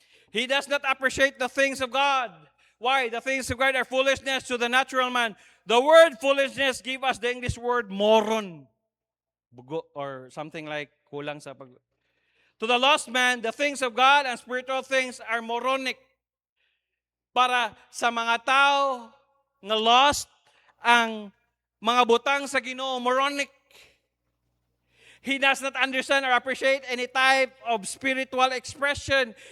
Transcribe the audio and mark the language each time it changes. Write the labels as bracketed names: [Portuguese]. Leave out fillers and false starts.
[English] He does not appreciate the things of God. Why? The things of God are foolishness to the natural man. The word foolishness give us the English word moron. [Cebuano] Bugo, [English] or something like [Cebuano] kulang sa pag... [English] To the lost man, the things of God and spiritual things are moronic. [Cebuano] Para sa mga tao na lost, ang mga butang sa Ginoo moronic. [English] He does not understand or appreciate any type of spiritual expression.